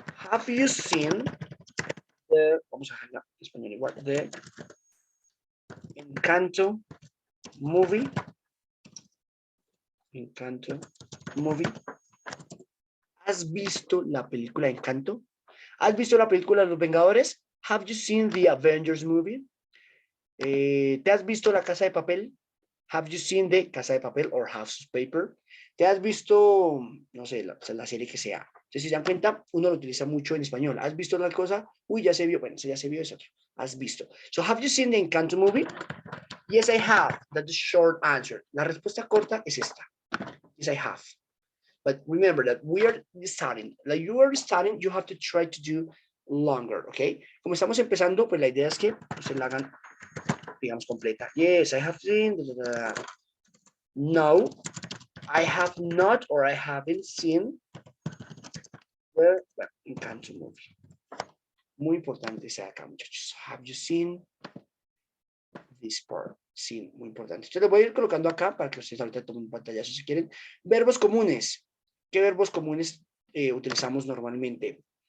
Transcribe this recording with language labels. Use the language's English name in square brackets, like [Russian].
[English] Have you seen [Spanish] vamos a dejarla en español igual, [English] the Encanto movie? Encanto movie. [Spanish] ¿Has visto la película Encanto? ¿Has visto la película de los Vengadores? [English] Have you seen the Avengers movie? [Spanish] ¿Te has visto La Casa de Papel? [English] Have you seen the Casa de Papel or House of Paper? [Spanish] ¿Te has visto, no sé, la serie que sea? Entonces, si se dan cuenta, uno lo utiliza mucho en español. ¿Has visto la cosa? Uy, ya se vio. Bueno, eso ya se vio, es otro. ¿Has visto? [English] So, have you seen the Encanto movie? Yes, I have. That's the short answer. [Spanish] La respuesta corta es esta. [English] Yes, I have. But remember that we are starting. Like you are starting, you have to try to do longer, okay? [Spanish] Como estamos empezando, pues la idea es que se la hagan, digamos, completa. [English] Yes, I have seen. No, I have not or I haven't seen the Encanto movie. [Spanish] Muy importante sea acá, muchachos. [English] Have you seen this part? [Spanish] Sí, muy importante. Entonces, lo voy a ir colocando acá para que ustedes ahorita tomen un pantallazo si quieren. Verbos comunes. ¿Qué verbos comunes utilizamos normalmente?